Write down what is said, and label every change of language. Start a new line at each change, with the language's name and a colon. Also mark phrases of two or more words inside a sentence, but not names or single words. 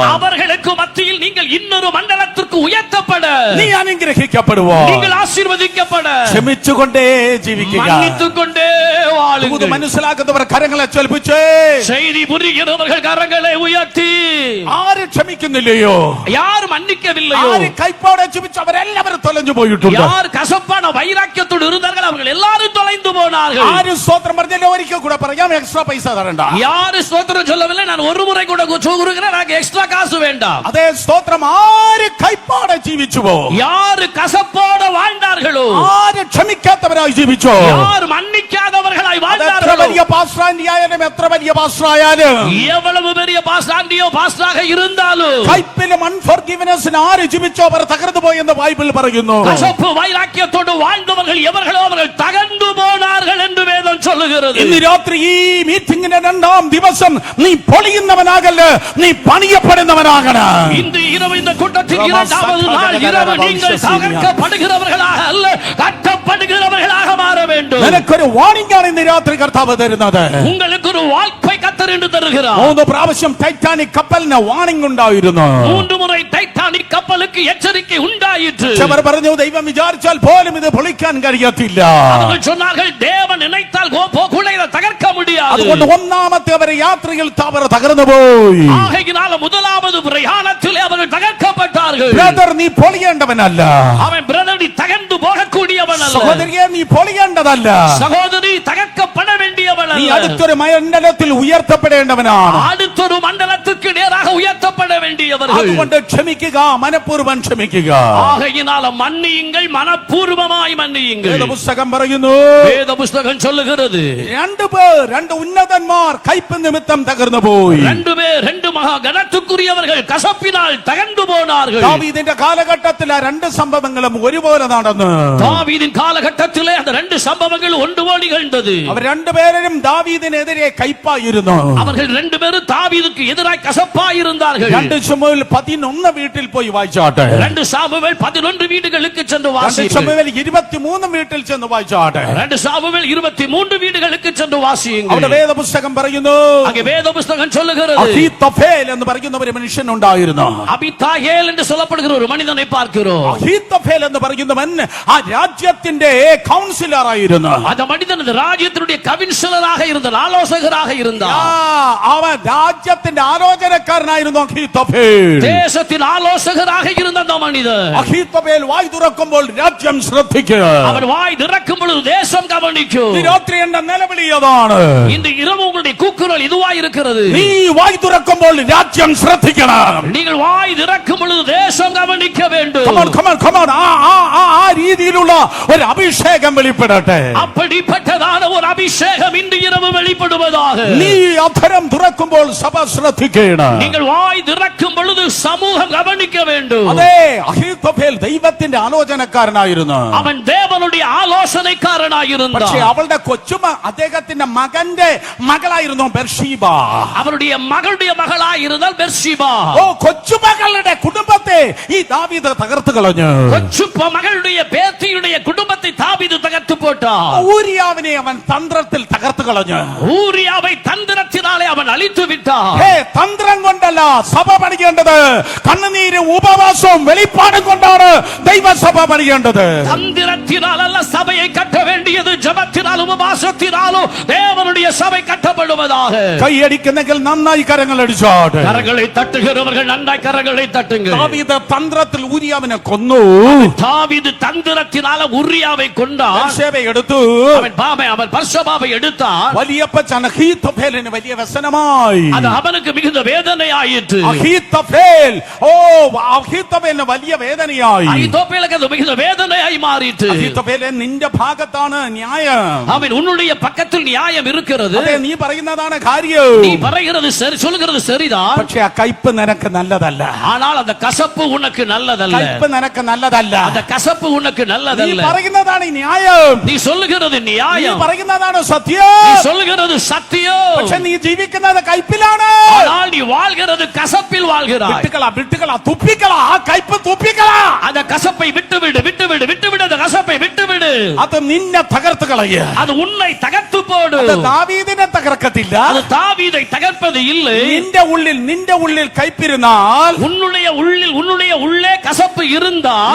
Tamil: அவர்களுக்கு மத்தியில் நீங்கள் இன்னொரு மண்டலத்திற்கு உயர்த்தப்பட,
Malayalam: നീ അനുഗ്രഹിക്കപ്പെടുവാൻ,
Tamil: நீங்கள் ஆசீர்வதிக்கப்பட
Malayalam: ക്ഷമിച്ചുകൊണ്ടേ ജീവിക്കുക.
Tamil: மன்னித்துக் கொண்டே
Malayalam: ഇത്
Tamil: வாழுங்கள்.
Malayalam: മനസ്സിലാക്കുന്നവർ കരങ്ങളെ ചലിപ്പിച്ചേ.
Tamil: செய்தி புரிகிறவர்கள் கரங்களை உயர்த்தி.
Malayalam: ആര് ക്ഷമിക്കുന്നില്ലയോ,
Tamil: யார் மன்னிக்கவில்லையோ,
Malayalam: ആര് കൈപ്പോടെ ക്ഷമിച്ചു, അവരെല്ലാവരും തൊലഞ്ഞു പോയിട്ടുണ്ട്.
Tamil: யார் கசப்பான வைராக்கியத்தோடு இருந்தார்கள் அவர்கள் எல்லாரும் தொலைந்து போனார்கள்.
Malayalam: ആര് സ്തോത്രം പറഞ്ഞാലും ഒരിക്കൽ കൂടെ പറയാം, എക്സ്ട്രാ പൈസ തരണ്ട.
Tamil: யாரு ஸ்தோத்திரம் சொல்லவில்லை, நான் ஒரு முறை கூட சொல்கிறேன், எனக்கு எக்ஸ்ட்ரா காசு வேண்டாம்.
Malayalam: അതേ സ്തോത്രം. ആര് കൈപ്പോടെ ജീവിച്ചുവോ,
Tamil: யாரு கசப்போட வாழ்ந்தார்களோ,
Malayalam: ആര് ക്ഷമിക്കാത്തവരായി ജീവിച്ചോ,
Tamil: யார் மன்னிக்காதவர்களாய்
Malayalam: എത്ര
Tamil: வாழ்ந்தார்களோ,
Malayalam: വലിയ പാസ്റ്ററായാലും എത്ര വലിയ പാസ്റ്ററായാലും,
Tamil: எவ்வளவு பெரிய பாஸ்டாண்டியோ பாஸ்டாக இருந்தாலும்,
Malayalam: കൈപ്പിലും അൺഫോർഗിവ്നെസ്സിന് ആര് ജീവിച്ചോ അവർ തകർന്നു പോയെന്ന് ബൈബിൾ പറയുന്നു.
Tamil: கசப்பு வைராக்கியத்தோடு வாழ்ந்தவர்கள் எவர்களோ அவர்கள் தகர்ந்து போனார்கள் என்று வேதம் சொல்லுகிறது.
Malayalam: ഇന്ന് രാത്രി ഈ മീറ്റിംഗിന്റെ 2ാം ദിവസം നീ പൊളിയുന്നവനാകല്ല, നീ പണിയപ്പെടുന്നവനാകണം.
Tamil: இந்த இரவு இந்த கூட்டத்தின் 2வது நாள் இரவு நீங்கள் தகர்க்கப்படுகிறவர்களாக அல்ல, கட்டப்படுகிறவர்களாக மாற வேண்டும்.
Malayalam: നിനക്കൊരു വാണിംഗ് ആണ് ഇന്ന് രാത്രി കർത്താവ് തരുന്നത്.
Tamil: உங்களுக்கு ஒரு வாழ்க்கை கத்தர் என்று தருகிறார்.
Malayalam: 3 പ്രാവശ്യം ടൈറ്റാനിക് കപ്പലിന് വാണിംഗ് ഉണ്ടായിരുന്നു.
Tamil: 3 முறை டைட்டானிக் கப்பலுக்கு எச்சரிக்கை உண்டாயிற்று.
Malayalam: അവർ പറഞ്ഞു ദൈവം വിചാരിച്ചാൽ പോലും ഇത് പൊളിക്കാൻ കഴിയത്തില്ല.
Tamil: அவர்கள் சொன்னார்கள் தேவன் நினைத்தால் கூட இதை தகர்க்க முடியாது.
Malayalam: അതുകൊണ്ട് ഒന്നാമത്തെ അവരെ യാത്രയിൽ അവർ തകർന്നു പോയി.
Tamil: ஆகையினால முதலாவது பிரயாணத்திலே அவர்கள் தகர்க்கப்பட்டார்கள்.
Malayalam: ബ്രദർ, നീ പൊളിയേണ്ടവനല്ല.
Tamil: அவன் பிரதர் நீ தகர்ந்து போகக்கூடியவன் அல்ல.
Malayalam: സഹോദരിയെ, നീ പൊളിയേണ്ടതല്ല.
Tamil: சகோதரி தகர்க்கப்பட வேண்டியவன்
Malayalam: നീ
Tamil: அல்ல.
Malayalam: അടുത്തൊരു മണ്ഡലത്തിൽ ഉയർത്തപ്പെടേണ്ടവനാണ്.
Tamil: அடுத்தொரு மண்டலத்துக்கு நேராக உயர்த்தப்பட வேண்டியவர்கள்.
Malayalam: അതുകൊണ്ട് ക്ഷമിക്കുക, മനഃപൂർവ്വം ക്ഷമിക്കുക.
Tamil: ஆகையினால மன்னியுங்கள், மனப்பூர்வமாய் மன்னியுங்கள்.
Malayalam: വേദപുസ്തകം പറയുന്നു,
Tamil: வேத புஸ்தகம் சொல்லுகிறது,
Malayalam: 2 പേർ, 2 ഉന്നതന്മാർ കയ്പ് നിമിത്തം തകർന്നു പോയി.
Tamil: 2 பேர், 2 மகா கனத்துக்குரியவர்கள் கசப்பினால் தகர்ந்து போனார்கள்.
Malayalam: ദാവീദിന്റെ കാലഘട്ടത്തിൽ ആ 2 സംഭവങ്ങളും ഒരുപോലെ നടന്നു.
Tamil: தாவீதின் காலகட்டத்திலே அந்த 2 சம்பவங்கள் ஒன்றுபோல் நிகழ்ந்தது.
Malayalam: അവർ 2 പേരും ദാവീദിനെതിരെ കയ്പായിരുന്നു.
Tamil: அவர்கள் 2 பேரும் தாவீதுக்கு எதிராய் கசப்பாய் இருந்தார்கள்.
Malayalam: 2 ശമൂവേൽ 11 വീട്ടിൽ പോയി വായിച്ചാട്ടെ.
Tamil: 2 சாமுவேல் 11 வீடுகளுக்கு சென்று 2 வாசியுங்கள்.
Malayalam: ശമൂവേൽ 23 വീട്ടിൽ ചെന്ന് വായിച്ചാട്ടെ.
Tamil: 2 சாமுவேல் 23 வீடுகளுக்கு சென்று வாசியுங்கள்.
Malayalam: അവിടെ വേദപുസ്തകം പറയുന്നു,
Tamil: அங்கே வேத புஸ்தகம் சொல்லுகிறது,
Malayalam: അഹീത്തോഫേൽ എന്ന് പറയുന്ന ഒരു മനുഷ്യൻ ഉണ്ടായിരുന്നു.
Tamil: அபித்தாயேல் என்று சொல்லப்படுகிற ஒரு மனிதனை பார்க்கிறோம்.
Malayalam: അഹീത്തോഫേൽ എന്ന് പറയുന്നവൻ ആ രാജ്യത്തിന്റെ കൗൺസിലർ ആയിരുന്നു.
Tamil: அந்த மனிதன் அந்த ராஜ்யத்தினுடைய கவுன்சிலராக இருந்தார், ஆலோசகராக இருந்தார்.
Malayalam: അവൻ രാജ്യത്തിന്റെ ആലോചനക്കാരനായിരുന്നു അഹീത്തോഫേൽ.
Tamil: தேசத்தின் ஆலோசகராக இருந்த அந்த மனிதன்,
Malayalam: അഹീത്തോഫേൽ വായ് തുറക്കുമ്പോൾ രാജ്യം ശ്രദ്ധിക്കുക.
Tamil: அவர் வாய் திறக்கும் பொழுது தேசம் கவனிக்கும்.
Malayalam: ഈ രാത്രി എന്റെ നിലവിളി അതാണ്.
Tamil: இந்த இரவு உங்களுடைய கூக்குரல் இதுவாய் இருக்கிறது.
Malayalam: നീ വായ് തുറക്കുമ്പോൾ രാജ്യം ശ്രദ്ധിക്കണം.
Tamil: நீங்கள் வாய் திறக்கும் பொழுது தேசம் கவனிக்க வேண்டும்.
English: Come on.
Malayalam: ആ രീതിയിലുള്ള ഒരു അഭിഷേകം വെളിപ്പെടട്ടെ.
Tamil: அப்படிப்பட்டதான ஒரு அபிஷேகம் இன்று இரவு வெளிப்படுவதாக.
Malayalam: നീ അധരം തുറക്കുമ്പോൾ സഭ ശ്രദ്ധിക്കണം.
Tamil: நீங்கள் வாய் திறக்கும் பொழுது சமூகம் கவனிக்க வேண்டும்.
Malayalam: അതെ, അഹീത്തോഫേൽ ദൈവത്തിന്റെ ആലോചനക്കാരനായിരുന്നു.
Tamil: அவன் தேவனுடைய ஆலோசனைக்காரனாயிருந்தான்.
Malayalam: പക്ഷേ അവളുടെ കൊച്ചുമ അദ്ദേഹത്തിന്റെ മകന്റെ മകളായിരുന്നു ബെർഷീബ.
Tamil: அவருடைய மகளுடைய மகளாய் இருந்தால் பெர்ஷிபா.
Malayalam: കൊച്ചുമകളുടെ കുടുംബത്തെ ഈ ദാവീദ് തകർത്തു കളഞ്ഞു.
Tamil: கொச்சு மகளுடைய பேத்தியுடைய குடும்பத்தை தாவீது தகர்த்து போட்டான்.
Malayalam: ഊരിയാവിനെ അവൻ തന്ത്രത്തിൽ തകർത്തു കളഞ്ഞു.
Tamil: ஊரியாவை தந்திரத்தினாலே அவன் அழித்து விட்டான்.
Malayalam: തന്ത്രം കൊണ്ടല്ല സഭ പണിയേണ്ടത്, കണ്ണുനീരും ഉപവാസവും വെളിപ്പാടും കൊണ്ടാണ് ദൈവസഭ പണിയേണ്ടത്.
Tamil: தந்திரத்தினால் அல்ல சபையை கட்ட வேண்டியது, ஜபத்தினால் உபவாசத்தினாலும் தேவனுடைய சபை கட்டப்படுவதாக.
Malayalam: കൈയടിക്കുന്നെങ്കിൽ നന്നായി കരങ്ങൾ അടിച്ചാട്ടെ.
Tamil: கரங்களை தட்டுகிறவர்கள் நன்றாய் கரங்களை தட்டுங்கள்.
Malayalam: ദാവീദ് തന്ത്രത്തിൽ ഊരിയാവിനെ കൊന്നു.
Tamil: தாவீது தந்திரத்தினால உரியாவை கொண்டான்.
Malayalam: ബത്ശേബയെ എടുത്തു.
Tamil: அவன் பர்சபாவை எடுத்தான்.
Malayalam: വലിയപ്പൻ അഹീത്തോഫേലിന് വലിയ വ്യസനമായി.
Tamil: அது அவனுக்கு மிகுந்த வேதனை ஆயிற்று.
Malayalam: അഹീത്തോഫേൽ അഹീത്തോഫേലിന് വലിയ വേദനയായി.
Tamil: அகித்தோப்பேலுக்கு அது மிகுந்த வேதனையாய் மாறிற்று.
Malayalam: അഹീത്തോഫേലേ നിന്റെ ഭാഗത്താണ് ന്യായം.
Tamil: அவன் உன்னுடைய பக்கத்தில் நியாயம் இருக்கிறது.
Malayalam: അതെ നീ പറയുന്നതാണ് കാര്യം.
Tamil: நீ പറയുகிறது சரி, சொல்லுகிறது சரிதான்.
Malayalam: പക്ഷേ ആ കയ്പ് നിനക്ക് നല്ലതല്ല.
Tamil: ஆனால் அந்த கசப்பு உனக்கு நல்லதல்ல.
Malayalam: കയ്പ് നിനക്ക് നല്ലതല്ല.
Tamil: அந்த கசப்பு உனக்கு
Malayalam: നീ
Tamil: நல்லதல்ல.
Malayalam: പറയുന്നതാണ് ന്യായം.
Tamil: நீ சொல்லுகிறது
Malayalam: നീ
Tamil: நியாயம்.
Malayalam: പറയുന്നതാണ്
Tamil: நீ
Malayalam: സത്യം.
Tamil: சொல்லுகிறது சத்தியம்.
Malayalam: പക്ഷെ നീ ജീവിക്കുന്നത് കയ്പിലാണ്.
Tamil: ஆனால் நீ வாழ்கிறது கசப்பில் வாழ்கிறாய்.
Malayalam: വിട്ടുകളാ തുപ്പിക്കളാ ആ കയ്പ് തുപ്പിക്കളാ.
Tamil: அந்த கசப்பை விட்டுவிடு, விட்டுவிடு, விட்டுவிடு. அந்த கசப்பை விட்டுவிடு.
Malayalam: അത് നിന്നെ തകർത്ത് കളയ.
Tamil: அது உன்னை தகர்த்து போடு.
Malayalam: അത് ദാവീദിനെ തകർക്കത്തില്ല.
Tamil: அது தாவீதை தகர்ப்பது இல்லை.
Malayalam: നിന്റെ ഉള്ളിൽ കയ്പിരുന്നാൽ,
Tamil: உன்னுடைய உள்ளே கசப்பு இருந்தால்,